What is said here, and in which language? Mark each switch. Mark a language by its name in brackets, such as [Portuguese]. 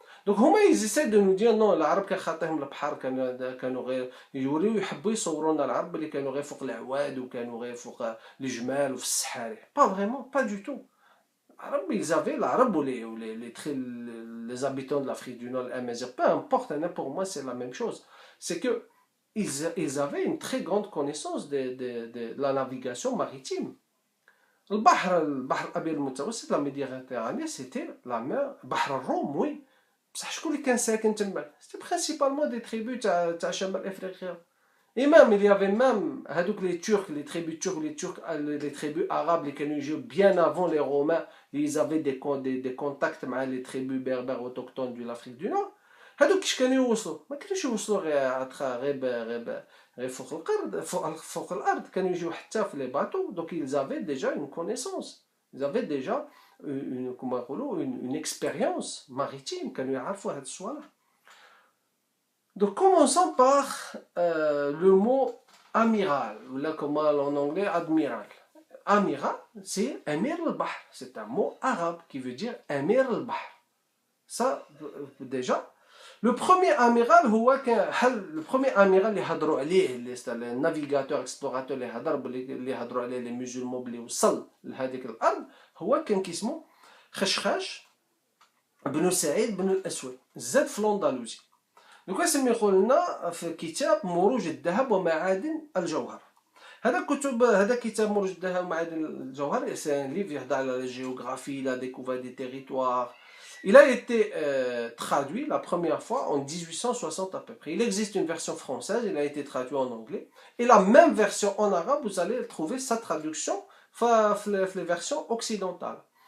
[Arabic] Donc هما [French] ils essaient de nous dire non [Arabic] العرب كان خاطيهم البحر، كانوا غير يوريو يحبوا يصورونا العرب اللي كانوا غير فوق العواد وكانوا غير فوق الجمال وفي الصحاري. [French] Pas vraiment, pas du tout. Ils avaient l'arabe ou les habitants de l'Afrique du Nord, peu importe, pour moi c'est la même chose. C'est que ils avaient une très grande connaissance de la navigation maritime. Le Bahr Abir Moutaouassit, la Méditerranée, c'était la mer, Bahr Rome, oui. C'était principalement des tribus de Chamal Africain. Et même, il y avait même les Turcs, les tribus turcs, les tribus arabes, les bien avant les Romains, ils avaient des contacts avec les tribus berbères autochtones de l'Afrique du Nord. [Arabic] هادوك كيش كانوا يوصلوا؟ ما كانوش يوصلوا غير فوق الارض، فوق الارض كانوا يجيو حتى في لي باتو. [French] دونك ils avaient déjà une connaissance, ils avaient déjà une [Arabic] كما نقولوا [French] une expérience maritime، [Arabic] كانوا يعرفوا هاد الصوالح. [French] Donc commençons par le mot amiral, ou là comme en anglais admiral. Amiral, c'est Amir al-Bahr, c'est un mot arabe qui veut dire Amir al-Bahr. Ça, déjà. Le premier amiral, le premier amiral [Arabic] اللي هضروا عليه [French] les navigateurs explorateurs [Arabic] اللي هضروا عليه [French] les musulmans [Arabic] اللي وصل لهذيك الارض هو كان كيسمو خشخاش بن سعيد بن الاسود، زاد في الاندلسي. دوكا سميوه لنا في كتاب مروج الذهب ومعادن الجوهر. هذا كتاب مروج الذهب ومعادن الجوهر، [French] c'est un livre [Arabic] يهضر على [French] la géographie, la découverte des territoires. Il a été traduit la première fois en 1860 à peu près. Il existe une version française, il a été traduit en anglais. Et la même version en arabe, vous allez trouver sa traduction dans les versions occidentales.